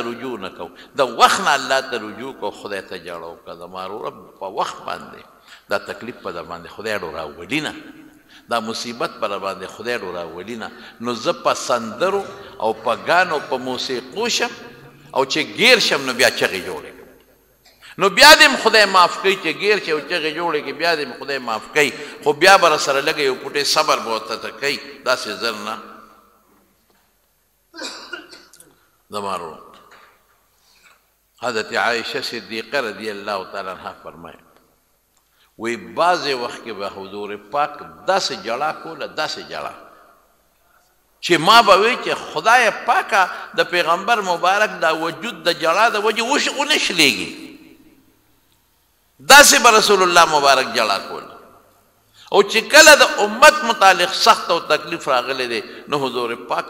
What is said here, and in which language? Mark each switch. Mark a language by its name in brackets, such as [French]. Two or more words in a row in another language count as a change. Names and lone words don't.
[Pashto] رجوع نه کوو د وخت نه الله ته رجوع کوو خدای ته جاړه وکړه زما وروره په وخت باندې دا تکلیف په در باندې خدای ډو راولي نه دا مصیبت په در باندې خدای ډو راولي نه نو زه په سندرو او په ګانو په موسیقو شم او چې ګیر شم نو بیا چغې جوړې نو بیا دې خدای معاف کوي چې ګیر شي او چغې جوړې کړي بیا دې خدای معاف کوي خو بیا به راسره لږ یو پوټې صبر به ورته کوي داسې زر نه زما ورور حضرت عائشہ صدیقہ [Arabic] رضی اللہ تعالیٰ عنہ [Pashto] فرمائے وی بعض وقت کې به حضور پاک داسې جړا کوله داسې جړا چې ما به وی چې خدای پاکه د پیغمبر مبارک دا وجود د جړا د وجې ونه شلېږي داسې به رسول الله مبارک جړا کوله او چې کله د امت متعلق سخت او تکلیف راغلی دی نو حضور پاک